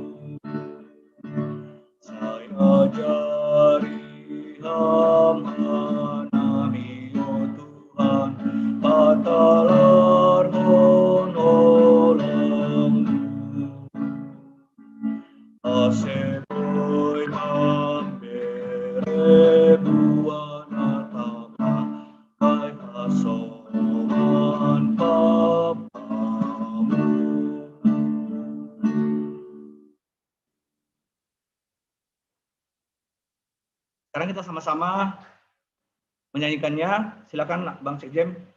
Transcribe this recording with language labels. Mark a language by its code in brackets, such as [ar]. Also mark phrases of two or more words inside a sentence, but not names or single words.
[bts] saya jari hamhanami o Tuhan patalar hon holongmu asetoi mambere buana tama kai hasoman papamu. [id] Sekarang kita sama-sama menyanyikannya. Silakan Bang Sekjem.